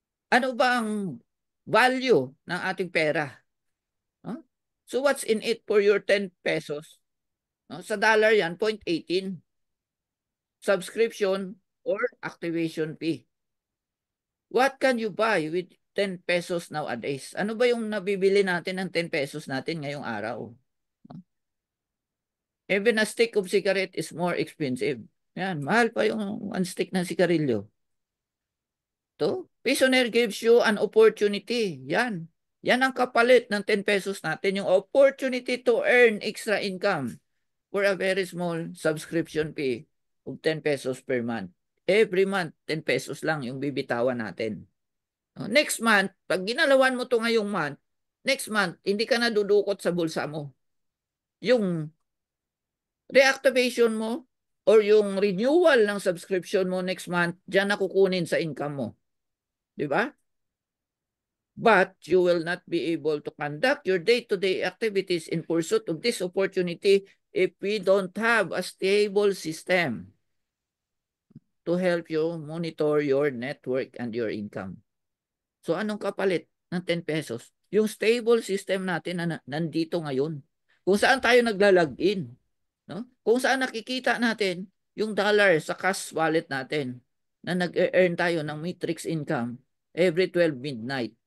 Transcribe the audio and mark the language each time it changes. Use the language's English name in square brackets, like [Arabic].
[Filipino] Ano ba ang value ng ating pera? Huh? [English] So what's in it for your 10 pesos? No? [Filipino] Sa dollar yan, [English] 0.18. Subscription or activation fee. What can you buy with 10 pesos nowadays? [Filipino] Ano ba yung nabibili natin ng 10 pesos natin ngayong araw? [English] Even a stick of cigarette is more expensive. [Filipino] Yan, mahal pa yung one stick ng sigarilyo. [English] To, Pisoner gives you an opportunity. [Filipino] Yan. Yan ang kapalit ng 10 pesos natin. [English] Yung opportunity to earn extra income for a very small subscription fee of 10 pesos per month. [Filipino] Every month, 10 pesos lang yung bibitawan natin. Next month, pag ginalawan mo to ngayong month, next month, hindi ka na dudukot sa bulsa mo. Yung reactivation mo or yung renewal ng subscription mo next month, dyan na kukunin sa income mo. Di ba? [English] But you will not be able to conduct your day-to-day activities in pursuit of this opportunity if we don't have a stable system to help you monitor your network and your income. [Filipino] So anong kapalit ng 10 pesos? Yung stable system natin na nandito ngayon. Kung saan tayo naglalagin. No? Kung saan nakikita natin yung dollar sa cash wallet natin na nag-earn tayo ng matrix income every 12 midnight.